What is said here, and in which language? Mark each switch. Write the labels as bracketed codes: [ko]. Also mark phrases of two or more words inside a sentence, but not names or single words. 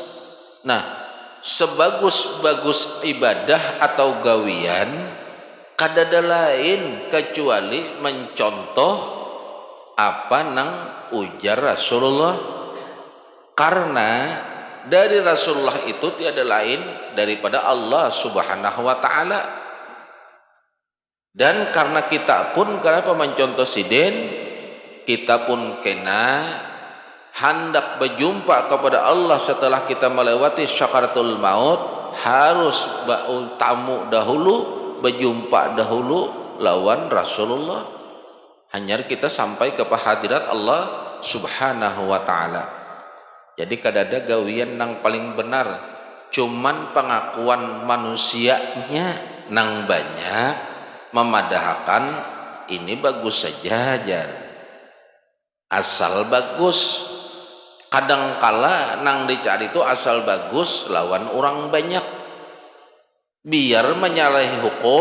[bjn] Nah, sebagus-bagus ibadah atau gawian kadada lain kecuali mencontoh apa nang ujar Rasulullah, karena dari Rasulullah itu tiada lain daripada [ar] الله سبحانه وتعالى. [bjn] Dan karena kita pun kenapa mencontoh siden, kita pun kena hendak berjumpa kepada Allah setelah kita melewati syakaratul maut, harus tamu dahulu, berjumpa dahulu lawan Rasulullah, hanya kita sampai ke hadirat [ar] الله سبحانه وتعالى. [bjn] Jadi kadada gawian nang paling benar cuman pengakuan manusianya nang banyak memadahkan ini bagus saja jar. Asal bagus, kadangkala nang dicari itu asal bagus lawan orang banyak, biar menyalahi hukum.